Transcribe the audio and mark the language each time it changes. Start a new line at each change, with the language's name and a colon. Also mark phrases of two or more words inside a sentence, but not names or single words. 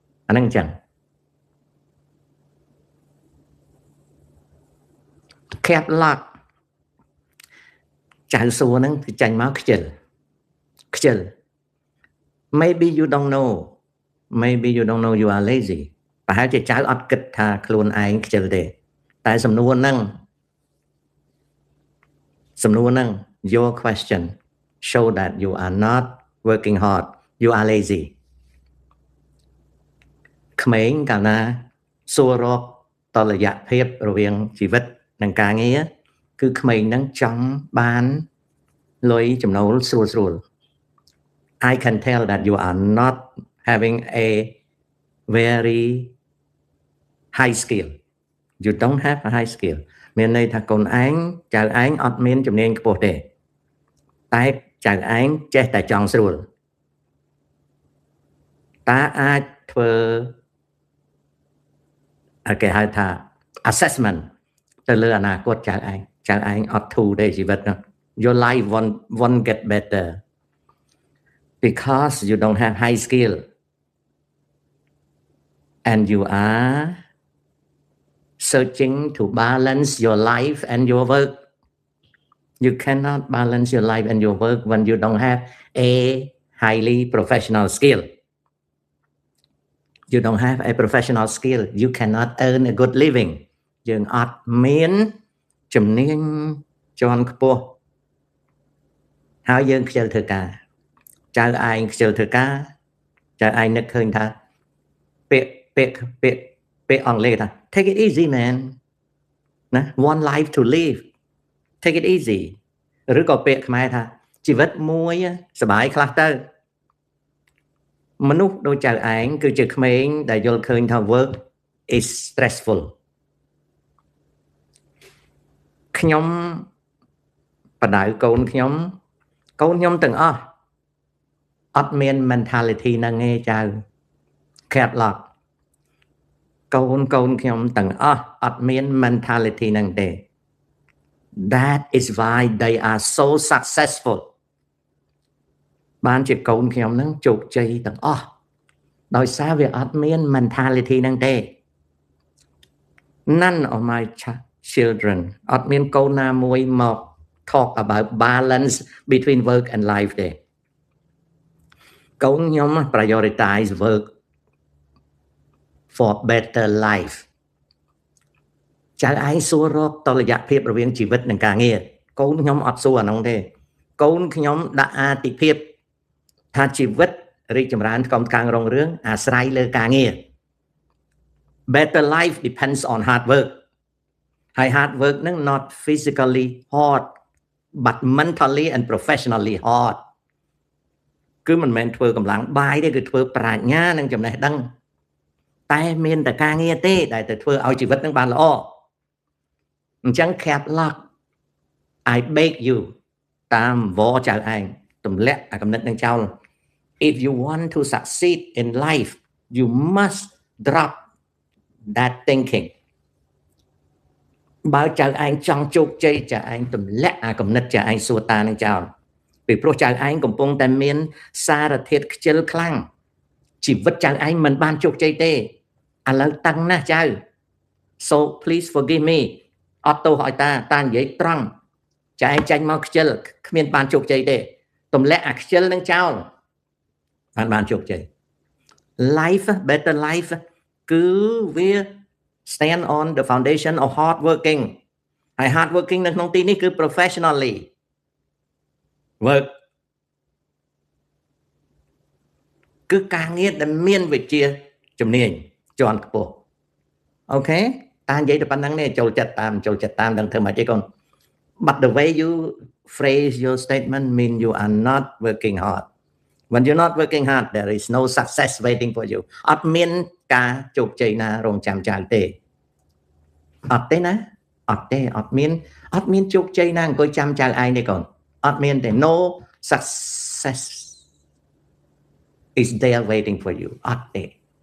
Khmer: អាហ្នឹងចឹង cap lock ចៅសួរហ្នឹងគឺចាញ់មកខ្ជិល
English: maybe you don't know you are lazy
Khmer: ប្រហែលជាចៅអត់គិតថាខ្លួនឯងខ្ជិលទេតែសំណួរហ្នឹង
English: your question show that you are not working hard you are lazy
Khmer: ក្មេងកាលណាសួររកតលយៈភាពរវាងជីវិតនិងការងារគឺក្មេងហ្នឹងចង់បានលុយចំណូលស្រួល
English: I can tell that you are not having a very high skill
Khmer: you don't have a high skill មានន័យថាកូនឯងចៅឯងអត់មានជំនាញខ្ពស់ទេតែចៅឯងចេះតែចង់ស្រួល តើអាចធ្វើគេហៅថា assessment ទៅលើអនាគតចៅឯងអត់ធូរទេជីវិតហ្នឹង
English: your life won't get better because you don't have high skill and you are searching to balance your life and your work you cannot balance your life and your work when you don't have a highly professional skill you don't have a professional skill you cannot earn a good living
Khmer: យើងអត់មានជំនាញជាន់ខ្ពស់ហើយយើងខ្ជិលធ្វើការចៅឯងខ្ជិលធ្វើការចៅឯងនឹកឃើញថា ពាក្យអង់គ្លេសថា
English: take it easy man
Khmer: ណា
English: one life to live take it easy
Khmer: ឬក៏ពាក្យខ្មែរថាជីវិតមួយសប្បាយខ្លះទៅ មនុស្សដូចចៅឯងគឺជាក្មេងដែលយល់ឃើញថា
English: work is stressful
Khmer: ខ្ញុំបដៅ កូនខ្ញុំទាំងអស់អត់មាន mentality ហ្នឹងទេចៅ cap lock កូនខ្ញុំទាំងអស់អត់មាន mentality ហ្នឹងទេ
English: that is why they are so successful
Khmer: បានជាកូនខ្ញុំហ្នឹងជោគជ័យទាំងអស់ដោយសារវាអត់មាន mentality ហ្នឹងទេ
English: none of my children
Khmer: អត់មានកូនណាមួយមក
English: talk about balance between work and life
Khmer: ទេកូនខ្ញុំ
English: prioritize work for better life
Khmer: ចៅឯងសួររកតុល្យភាពរ វាងជីវិតនិងការងារកូនខ្ញុំអត់សួរអានោះទេកូនខ្ញុំដាក់អាទិភាពថាជីវិតរីកចម្រើនកំកាំងរុងរឿង អាស្រ័យលើការងារ
English: better life depends on hard work ហើយ hard work ហ្នឹង not physically hard but mentally and professionally hard
Khmer: គឺមិនមែនធ្វើកម្លាំងបាយទេគឺធ្វើប្រាជ្ញានិងចំណេះដឹងតែមានតែការងារទេដែលទៅធ្វើឲ្យជីវិតនឹងបានល្អអញ្ចឹង cap lock
English: I beg you
Khmer: តាមវចៅឯងទម្លាក់អាកំណត់នឹងចោល
English: if you want to succeed in life you must drop that thinking
Khmer: បើចៅឯងចង់ជោគជ័យចៅឯងទម្លាក់អាកំណត់ចៅឯងសួរតានឹងចោលពីព្រោះចៅឯងកំពុង តែមានសារធាតុខ្ជិលខ្លាំងជីវិតចៅឯងមិនបានជោគជ័យទេឥឡូវតឹងណាស់ចៅ
English: so please forgive me
Khmer: អត់ទោសឲ្យតានិយាយត្រង់ចៅឯងចាញ់មកខ្ជិលគ្មានបានជោគជ័យទេទម្លាក់អាខ្ជិលនឹងចោលបានជោគជ័យ
English: life better life
Khmer: គឺវា
English: stand on the foundation of hard working
Khmer: ហើយ
English: hard working
Khmer: នៅក្នុងទីនេះគឺ
English: professionally work
Khmer: គឺការងារដែលមានវិជ្ជាជំនាញជាន់ខ្ពស់អូខេតានិយាយតែប៉ុណ្្នឹងនេះចូលចិត្តតាម ដឹងធ្វើមកទេកូន
English: but the way you phrase your statement mean you are not working hard when you're not working hard there is no success waiting for you
Khmer: អត់មានការជោគជ័យណារងចាំចៅទេអត់ទេណាអត់មានជោគជ័យណាអង្គុយចាំចៅឯងទេកូនអត់មានទេ
English: no success is there waiting for you
Khmer: អត់ទេ